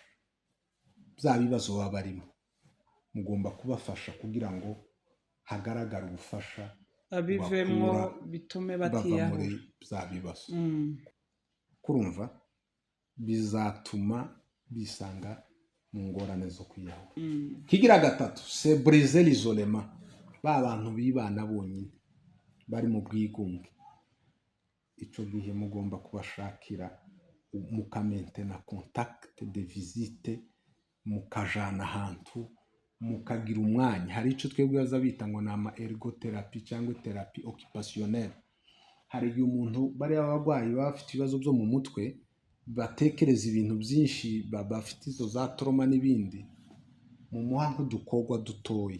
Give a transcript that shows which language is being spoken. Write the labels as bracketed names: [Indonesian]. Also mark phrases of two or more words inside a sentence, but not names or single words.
[Kinyarwanda] Bya bibazo baba barimo mugomba kubafasha kugira ngo hagaragare ubufasha abivemo bitume batiyahura muri bya bibazo. Kurumva bizatuma bisanga mu ngorane zo kwiyahura. Kigira gatatu [French] c'est briser l'isolement. [Kinyarwanda] Ba bantu bibana bonyine bari mu bwigunge, ico gihe mugomba kubashakira mukamentena [French] contact de visite, [Kinyarwanda] mukajana ahantu mukagira umwanya. Hari icyo twebwe baza bita ngo ni ama ergotherapie cyangwa [French] therapie occupationnelle. [Kinyarwanda] Hari igihe umuntu bari abarwayi baba bafite ibibazo byo mu mutwe batekereza ibintu byinshi, bafite izo za trauma n'ibindi, mu muha nk'udukorwa dutoya.